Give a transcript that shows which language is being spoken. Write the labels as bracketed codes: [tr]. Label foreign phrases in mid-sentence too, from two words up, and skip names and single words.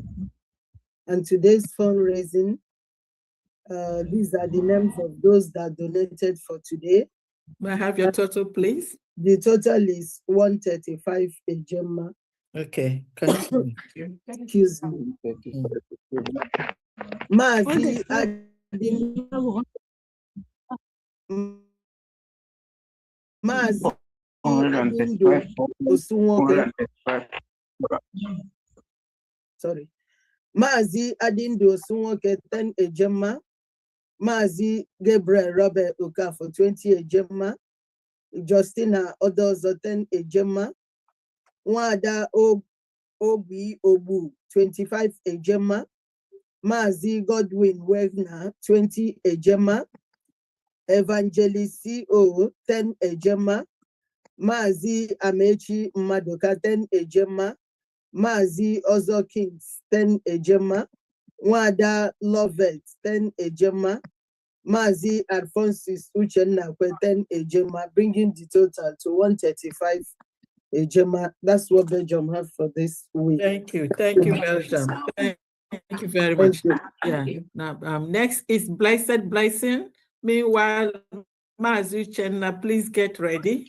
[en] And today's fundraising, these are the names of those that donated for today. May I have your total, please? The total is 135 Ejema. Okay. Excuse me. Mazi Adindo Osunwoke. Sorry. Mazi Adindo Osunwoke 10 Ejema. Mazi Gabriel Robert Oka for 20 Ejema. Justina Odozo 10 Ejema. Wada Obi Obu 25 Ejema. Mazi Godwin Wegner 20 Ejema. Evangelist CO 10 Ejema. Mazi Amechi Madoka 10 Ejema. Mazi Ozo Kings 10 Ejema. Wada Lovett 10 Ejema. Mazi Alphonsus Uchenna 10 Ejema, bringing the total to 135 Ejema. That's what Belgium have for this week. Thank you, Belgium. Thank you very much. Yeah. Now, next is Blessed Blessing. Meanwhile, Mazi Uchenna, please get ready.